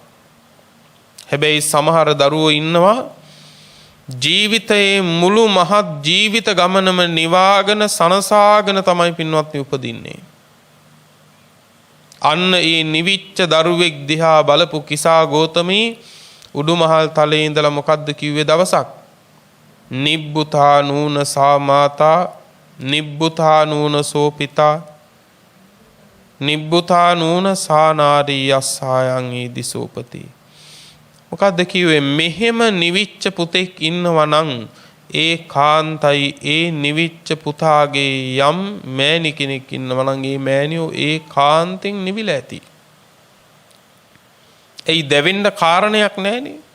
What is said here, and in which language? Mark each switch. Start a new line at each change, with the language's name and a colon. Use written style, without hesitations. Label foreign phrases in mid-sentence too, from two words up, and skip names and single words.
Sinhala: හැබැයි සමහර දරුවෝ ඉන්නවා ජීවිතයේ මුළු මහත් ජීවිත ගමනම නිවාගෙන සනසාගෙන තමයි පින්වත්නි උපදින්නේ. අන්න ඒ නිවිච්ච දරුවෙක් දිහා බලපු කිසා ගෝතමී උඩුමහල් තලයේ ඉඳලා මොකද්ද කිව්වේ දවසක්?
Pali: නිබ්බුතා නූන සා මාතා නිබ්බුතා නූන සෝ පිතා නිබ්බුතා නූන සා නාරී යස්සායන් ඊදිසෝපති.
Sinhala: මොකද්ද කිව්වේ? මෙහෙම නිවිච්ච පුතෙක් ඉන්නවා නම් ඒ කාන්තයි ඒ නිවිච්ච පුතාගේ යම් මෑණි කෙනෙක් ඉන්නවා නම් ඒ මෑණියෝ ඒ කාන්තෙන් නිවිලා ඇති. ඒ දෙවෙන්න කාරණයක් නැහැනේ.